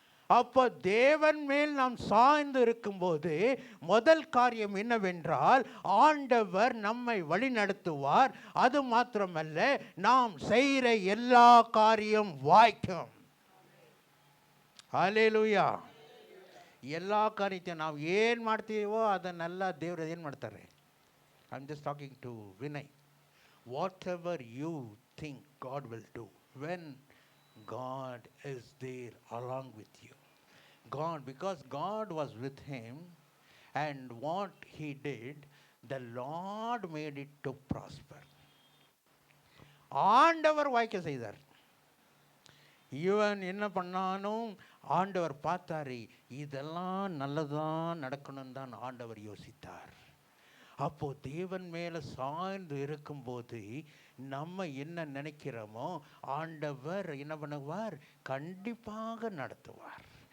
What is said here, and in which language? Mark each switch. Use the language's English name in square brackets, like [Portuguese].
[Tamil] அப்போ தேவன் மேல் நாம் சாய்ந்து இருக்கும்போது முதல் காரியம் என்னவென்றால், ஆண்டவர் நம்மை வழி நடத்துவார். அது மாத்திரமல்ல, நாம் செய்கிற எல்லா காரியம் வாய்க்கும். ஹல்லேலூயா. எல்லா காரியத்தையும் [Kannada] ನಾವು ಏನು ಮಾಡ್ತೀವೋ ಅದನ್ನೆಲ್ಲ ದೇವರು ಏನು ಮಾಡ್ತಾರೆ. [English] I am just talking to Vinay. Whatever you think God will do when God is there along with you. God, because God was with him, and what he did, the Lord made it to prosper. [Tamil] ஆண்டவர் வாய்க்க செய்தார். இவன் என்ன பண்ணானும் ஆண்டவர் பார்த்தாரு, இதெல்லாம் நல்லதான் நடக்கணும் தான் ஆண்டவர் யோசித்தார். அப்போ தேவன் மேலே சாய்ந்து இருக்கும்போது நம்ம என்ன நினைக்கிறோமோ ஆண்டவர் என்ன பண்ணுவார், கண்டிப்பாக நடத்துவார்.